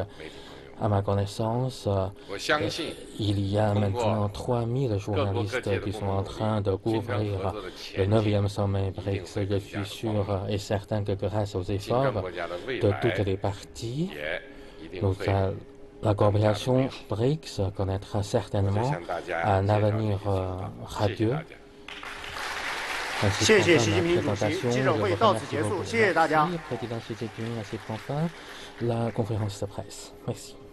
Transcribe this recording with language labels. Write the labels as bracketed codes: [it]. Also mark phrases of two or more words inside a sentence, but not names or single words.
[fr] À ma connaissance, il y a maintenant 3000 journalistes qui sont en train de couvrir le 9e sommet BRICS. Je suis sûr et certain que grâce aux efforts de toutes les parties, la coopération BRICS connaîtra certainement un avenir radieux. [zh] 谢谢习近平主席，记者会到此结束，谢谢大家。 [fr] Président Xi Jinping a ses fins. La conférence de presse. Merci.